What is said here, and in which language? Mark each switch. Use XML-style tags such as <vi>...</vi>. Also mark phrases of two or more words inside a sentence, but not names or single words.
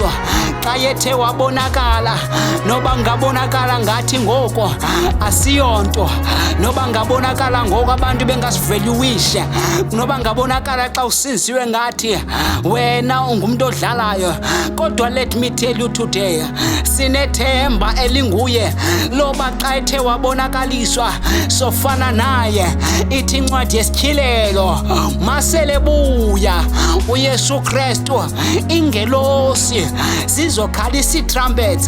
<xh>Xa yethe wabonakala, noba ngabonakala ngathi ngoko asiyonto, noba ngabonakala ngoko abantu bengasivaluishe, noba ngabonakala xa usinziwe ngathi wena ungumntu odlalayo, kodwa</xh> <en>let me tell you today,</en> <xh>sinethemba elinguye loba xa ethe wabonakaliswa sofana naye. Ithi incwadi yesityhilelo, masele buya uYesu Kristu, ingelosi zizokhalisa iitrumpets.</xh>